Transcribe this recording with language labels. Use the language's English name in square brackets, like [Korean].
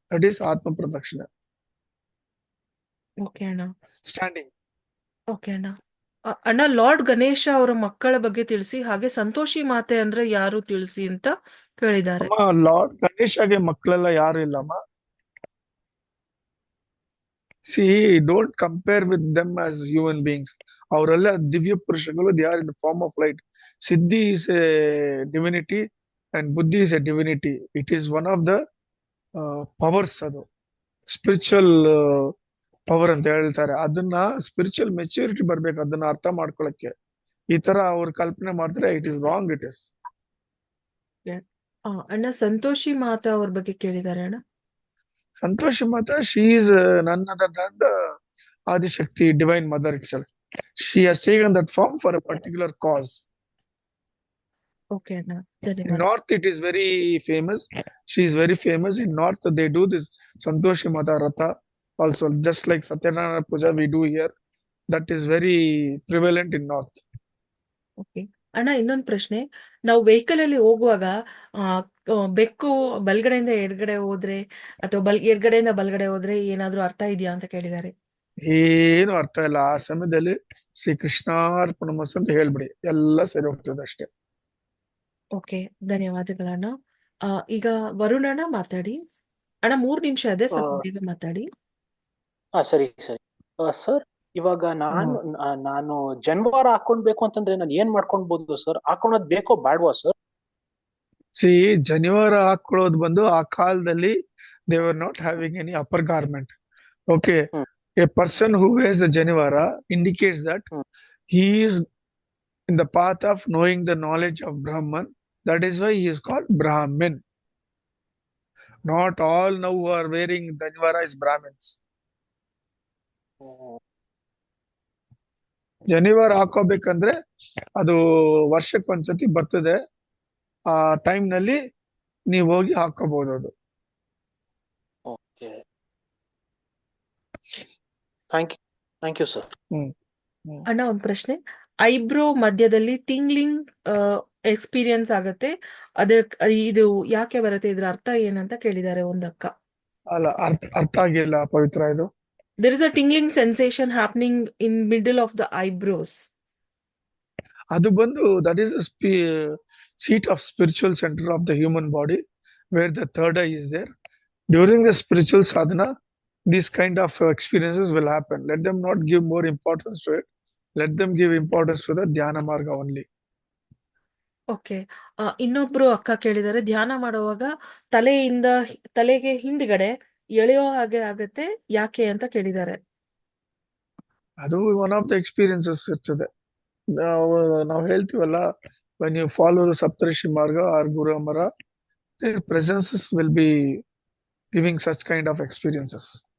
[English] That is ಆತ್ಮ ಪ್ರದಕ್ಷಿಣೆ. [Kannada] Okay ಅಣ್ಣ, [English] Standing. [Kannada] ಓಕೆ ಅಣ್ಣ. ಅಣ್ಣ, ಲಾರ್ಡ್ ಗಣೇಶ ಅವರ ಮಕ್ಕಳ ಬಗ್ಗೆ ತಿಳಿಸಿ, ಹಾಗೆ ಸಂತೋಷಿ ಮಾತೆ ಅಂದ್ರೆ ಯಾರು ತಿಳಿಸಿ ಅಂತ ಕೇಳಿದ್ದಾರೆ. ಲಾರ್ಡ್ ಗಣೇಶಗೆ ಮಕ್ಕಳೆಲ್ಲ ಯಾರು ಇಲ್ಲಮ್ಮ. [English] See, don't compare with them as human beings. [Kannada] ಅವರೆಲ್ಲ ದಿವ್ಯ ಪುರುಷಗಳು, [English] they are in the form of light. Siddhi is a divinity and Buddhi is a divinity. It is one of the powers, [Kannada] ಅದು spiritual power ಅಂತ ಹೇಳ್ತಾರೆ. ಅದನ್ನ spiritual maturity ಬರ್ಬೇಕು ಅದನ್ನ ಅರ್ಥ ಮಾಡ್ಕೊಳಕ್ಕೆ. ಈ ತರ ಅವ್ರು ಕಲ್ಪನೆ ಮಾಡ್ತಾರೆ, [English] It is wrong. It is [Kannada] ಅಣ್ಣ ಸಂತೋಷಿ ಮಾತಾ ಅವ್ರ ಬಗ್ಗೆ ಕೇಳಿದ್ದಾರೆ ಅಣ್ಣ. [English] Santoshi Mata, she is none other than the Adishakti, divine mother itself. She has taken that form for a particular cause. [Kannada] Okay ಅಣ್ಣ, [English] In [Kannada] ಧನ್ಯವಾದ. [English] North, it is very famous. She is very famous. In North, they do this Santoshi Mata Ratha also, just like Satyanarayana Puja we do here. That is very prevalent in North. [Kannada] Okay ಅಣ್ಣ, ಇನ್ನೊಂದು ಪ್ರಶ್ನೆ. ನಾವು vehicle ಅಲ್ಲಿ ಹೋಗುವಾಗ ಆ, ಬೆಕ್ಕು ಬಲ್ಗಡೆಯಿಂದ ಎಡಗಡೆ ಹೋದ್ರೆ ಅಥವಾ ಎಡಗಡೆಯಿಂದ ಬಲ್ಗಡೆ ಹೋದ್ರೆ ಏನಾದ್ರೂ ಅರ್ಥ ಇದೆಯಾ ಅಂತ ಕೇಳಿದ್ದಾರೆ. ಏನು ಅರ್ಥ ಇಲ್ಲ. ಆ ಸಮಯದಲ್ಲಿ ಶ್ರೀ ಕೃಷ್ಣಾರ್ಪಣಮಸ್ತು ಅಂತ ಹೇಳ್ಬಿಡಿ, ಎಲ್ಲ ಸರಿ ಹೋಗ್ತದೆ ಅಷ್ಟೇ. ಓಕೆ, ಧನ್ಯವಾದಗಳಣ್ಣ. ಈಗ ವರುಣಣ್ಣ ಮಾತಾಡಿ. ಅಣ್ಣ 3 ನಿಮಿಷ ಇದೆ, ಸ್ವಲ್ಪ ಬೇಗ ಮಾತಾಡಿ. ಸರಿ ಸರಿ ಸರ್. ಇವಾಗ ನಾನು ಜನ್ವಾರ ಹಾಕೊಂಡ್ಬೇಕು ಅಂತಂದ್ರೆ ನಾನು ಏನ್ ಮಾಡ್ಕೊಂಡ್ಬೋದು ಸರ್? ಹಾಕೊಳ್ಳೋದ್ ಬೇಕೋ ಬೇಡವಾ ಸರ್? [English] see, [Kannada] ಜನಿವಾರ ಹಾಕೊಳ್ಳೋದು ಬಂದು ಆ ಕಾಲದಲ್ಲಿ [English] they were not having any upper garment. Okay, a person who wears the janivara indicates that he is in the path of knowing the knowledge of Brahman. That is why he is called Brahmin. Not all now who are wearing janivara is Brahmins. [Kannada] ಜನಿವಾರ ಹಾಕೋಬೇಕಂದ್ರೆ ಅದು ವರ್ಷಕ್ಕೊಂದ್ಸತಿ ಬರ್ತದೆ. ಆ time ನಲ್ಲಿ ನೀವು ಹೋಗಿ ಹಾಕೋಬಹುದು. ಅದು [English] Okay, thank you sir. [Kannada] ಅಣ್ಣ ಒಂದ್ ಪ್ರಶ್ನೆ. ಐಬ್ರೋ ಮಧ್ಯದಲ್ಲಿ [English] tingling experience [Kannada] ಆಗತ್ತೆ, ಇದು ಯಾಕೆ ಬರುತ್ತೆ, ಇದ್ರ ಅರ್ಥ ಏನಂತ ಕೇಳಿದ್ದಾರೆ ಒಂದಕ್ಕ. ಅಲ್ಲ, ಅರ್ಥ ಆಗಿಲ್ಲ ಪವಿತ್ರ. ಇದು [English] there is a tingling sensation happening in middle of the eyebrows. [Kannada] ಅದು ಬಂದು [English] that is the seat of spiritual center of the human body, where the third eye is there. During the spiritual sadhana, these kind of experiences will happen. Let them not give more importance to it. Let them give importance to the dhyana marga only. [Kannada] Okay, ಇನ್ನೊಬ್ರು ಅಕ್ಕ ಕೇಳಿದ್ದಾರೆ, ಧ್ಯಾನ ಮಾಡುವಾಗ ತಲೆಗೆ ಹಿಂದ್ಗಡೆ ಎಳೆಯೋ ಹಾಗೆ ಆಗತ್ತೆ, ಯಾಕೆ ಅಂತ ಕೇಳಿದ್ದಾರೆ. [English] ಅದು one of the experiences ಇರ್ತದೆ. [Kannada] ನಾವು ಹೇಳ್ತೀವಲ್ಲ, [English] when you follow the Saptarishi Marga or Guru Amara, their presences will be giving such kind of experiences.